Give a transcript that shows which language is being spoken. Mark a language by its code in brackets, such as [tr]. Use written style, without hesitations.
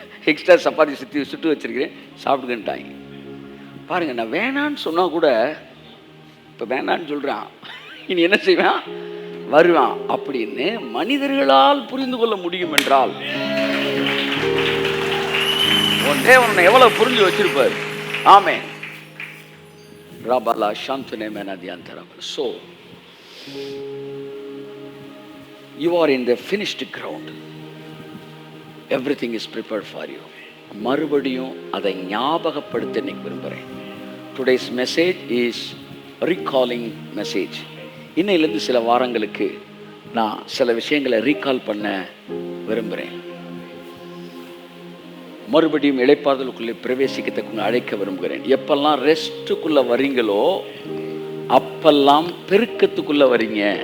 [ta] Extra chapati சுட்டு வச்சுருக்கிறேன், சாப்பிடுங்கன்ட்டாங்க. பாருங்கள், நான் வேணான்னு சொன்னால் கூட இப்போ வேணான்னு சொல்கிறான், இனி என்ன செய்வேன்? வருவான் அப்படின்னு மனிதர்களால் புரிந்து கொள்ள முடியும் என்றால் ஒன்றே உன்னை எவ்வளவு புரிஞ்சு வச்சிருப்பார். ஆமே ராபாலா சாந்தனே மேனாதியாந்தரம். [en] So you are in the finished ground, everything is prepared for you. [ta] மறுபடியும் அதை ஞாபகப்படுத்த இன்னைக்கு விரும்புகிறேன். [en] Today's message is recalling message. [ta] இன்னையிலேருந்து சில வாரங்களுக்கு நான் சில விஷயங்களை ரீகால் பண்ண விரும்புகிறேன். மறுபடியும் இளைப்பாறுதலுக்குள்ளே பிரவேசிக்கத்தக்க அழைக்க விரும்புகிறேன். எப்பெல்லாம் ரெஸ்ட்டுக்குள்ளே வரீங்களோ அப்பெல்லாம் பெருக்கத்துக்குள்ளே வரீங்க.